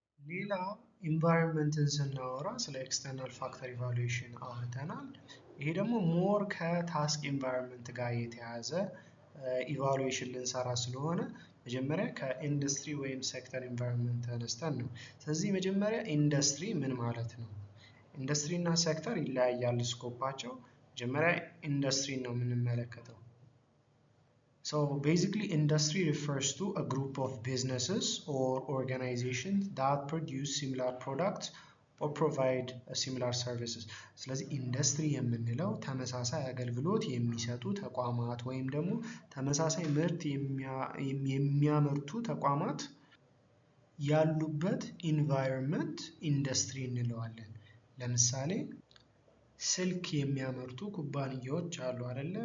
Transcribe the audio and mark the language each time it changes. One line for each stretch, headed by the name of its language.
Amharic: ሌላ ኢንቫይሮንመንትን ስናወራ ስለ ኤክስተርናል ፋክተር ኢቫሉዌሽን አውርተናል። ይሄ ደግሞ ሞር ከታስክ ኢንቫይሮንመንት ጋር የተያዘ ኢቫሉዌሽን ልንሰራ ስለሆነ መጀመሪያ ከኢንዱስትሪ ወይም ሴክተር ኢንቫይሮንመንት ተነስተን ነው። ስለዚህ መጀመሪያ ኢንዱስትሪ ምን ማለት ነው? ኢንዱስትሪ እና ሴክተር ይለያያል ስኮፓቸው። መጀመሪያ ኢንዱስትሪ ነው የምንመለከተው።
English: So basically industry refers to a group of businesses or organizations that produce similar products or provide similar services.
Amharic: ስለዚህ ኢንዱስትሪ የምንለው ተመሳሳይ አገልግሎት የሚሰጡ ተቋማት ወይም ደግሞ ተመሳሳይ ምርት የሚያመርቱ ተቋማት ያሉበት ኢንቫይሮንመንት ኢንዱስትሪ እንለዋለን። ለምሳሌ ስልክ የሚያመርቱ ኩባንያዎች አሉ አይደለ?